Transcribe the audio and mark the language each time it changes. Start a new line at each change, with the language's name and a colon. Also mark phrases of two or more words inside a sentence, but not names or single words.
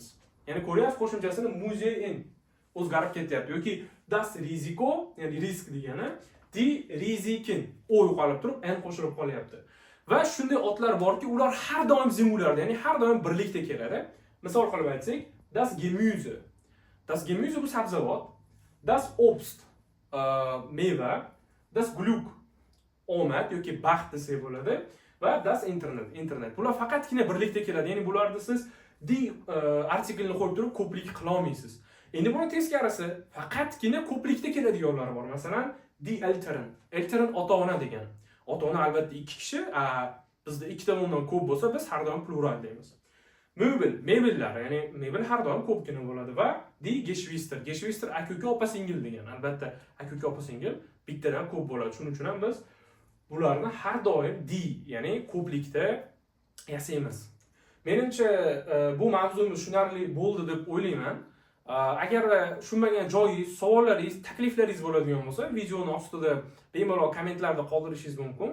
Uzbek: Ya'ni ko'ryapsiz qo'shimchasini Museen o'zgarib ketyapti yoki
German: das Risiko,
Uzbek: ya'ni risk degani,
German: die Risiken
Uzbek: o yo'qolib turib, n qo'shilib qolyapti. Va shunday otlar borki, ular har doim singulyarda, ya'ni har doim birlikda keladi. Misol qilib aytsak,
German: das Gemüse. Das Gemüse
Uzbek: bu sabzavot,
German: das Obst, meva, das Glück,
Uzbek: omad yoki baxt desak bo'ladi va
German: das internet.
Uzbek: Bular faqatgina birlikda keladi. Ya'ni bularda siz di artiklni qo'yib turib ko'plik qila olmaysiz. Endi buni teskarisi faqatgina ko'plikda keladiganlar bor. Masalan,
German: die Eltern. Eltern
Uzbek: ota-ona degan. Ota-ona albatta 2 kishi, bizda 2 dan undan ko'p bo'lsa, biz har doim plural deymiz. Mebellar, ya'ni mebel har doim ko'pgina bo'ladi va
German: die Geschwister.
Uzbek: Geschwister aka-uka, opa-singil degan. Albatta, aka-uka, opa-singil bittadan ko'p bo'ladi. Shuning uchun ham biz bularni har doim die, ya'ni ko'plikda yasaymiz. Menimcha bu mavzumiz tushunarli bo'ldi deb o'ylayman. Agar tushunmagan joyingiz, savollaringiz, takliflaringiz bo'ladigan bo'lsa, videoni ostida bemalol kommentlarda qoldirishingiz mumkin.